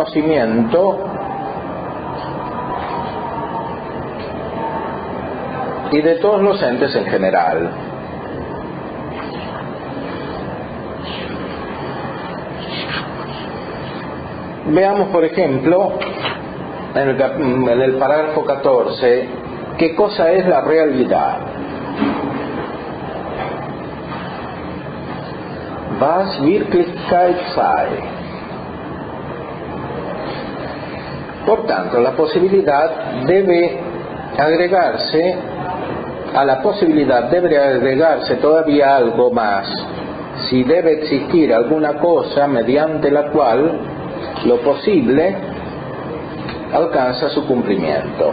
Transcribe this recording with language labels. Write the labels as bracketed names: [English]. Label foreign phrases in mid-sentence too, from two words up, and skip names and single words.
[Spanish] conocimiento y de todos los entes en general. Veamos, por ejemplo, en el parágrafo 14, ¿qué cosa es la realidad? [German] Was Wirklichkeit sei. [Spanish] Por tanto, la posibilidad debe agregarse, a la posibilidad debe agregarse todavía algo más, si debe existir alguna cosa mediante la cual lo posible alcanza su cumplimiento.